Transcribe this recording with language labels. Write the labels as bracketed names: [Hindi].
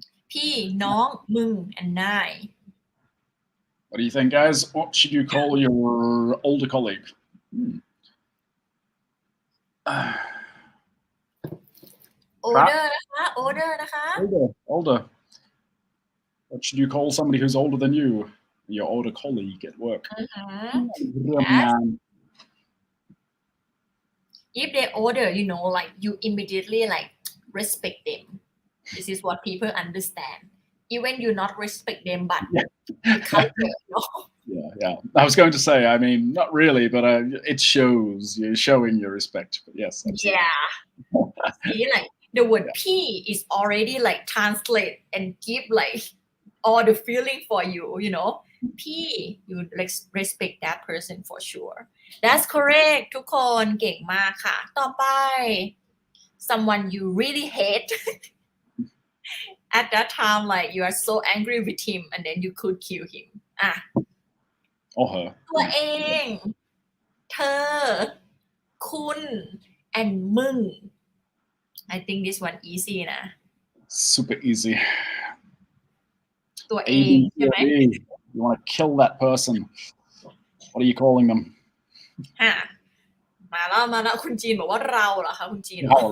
[Thai] พี่น้องมึง and นาย [English] What do you think, guys? What should you call your older colleague? older นะคะ older นะคะ Older. What should you call somebody who's older than you? Your older colleague at work. Yes. If they're older, like you immediately like respect them. This is what people understand. Even you not respect them, but the culture, Yeah. I was going to say, I mean, not really, but it shows. You're showing your respect. But yes, absolutely. Yeah. See, like the word P is already like translate and give like all the feeling for you, P, you like respect that person for sure. That's correct [Thai] ทุกคนเก่งมากค่ะ ต่อไป [English] someone you really hate at that time, like you are so angry with him and then you could kill him. Or her. [Thai] ตัวเอง เธอ คุณ and มึง [English] I think this one easy [Thai] นะ [English] Super easy. [Thai] ตัว [English] A [Thai] เอง [English] B C [Thai] ใช่ไหม [English] D. You want to kill that person. What are you calling them? [Thai] มาแล้วคุณจีนบอกว่าเราเหรอคะคุณจีน